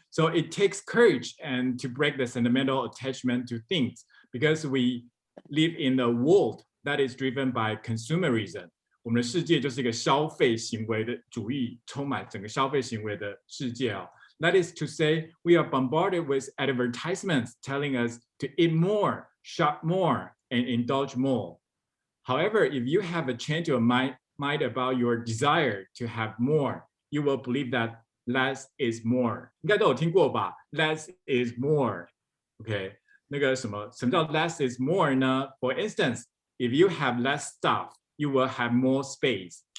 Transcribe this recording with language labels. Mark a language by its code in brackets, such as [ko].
[en] So it takes courage and to break the sentimental attachment to things because we live in a world that is driven by consumerism. [zh] 我们的世界就是一个消费行为的主义，充满整个消费行为的世界啊。 [en] That is to say, we are bombarded with advertisements telling us to eat more, shop more, and indulge more. However, if you have a change of mind about your desire to have more, you will believe that less is more， [zh] 应该都有听过吧 [en] ？Less is more， OK， 那个什么叫 less is more 呢 ？For instance, if you have less stuff, you will have more space.